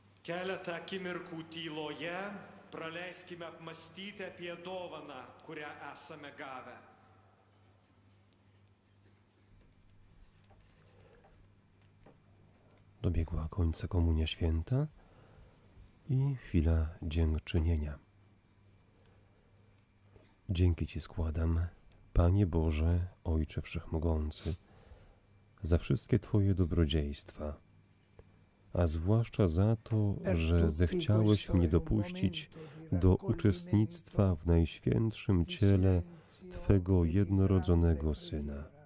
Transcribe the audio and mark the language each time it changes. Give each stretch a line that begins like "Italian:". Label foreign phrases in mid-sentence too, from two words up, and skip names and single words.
Lithuanian: Keletą akimirkų tyloje praleiskime apmąstyti apie dovaną, kurią esame gavę.
Polish: Dobiegła końca Komunia Święta i chwila dziękczynienia. Dzięki Ci składam, Panie Boże, Ojcze Wszechmogący, za wszystkie Twoje dobrodziejstwa, a zwłaszcza za to, że zechciałeś mnie dopuścić do uczestnictwa w Najświętszym Ciele Twego jednorodzonego Syna.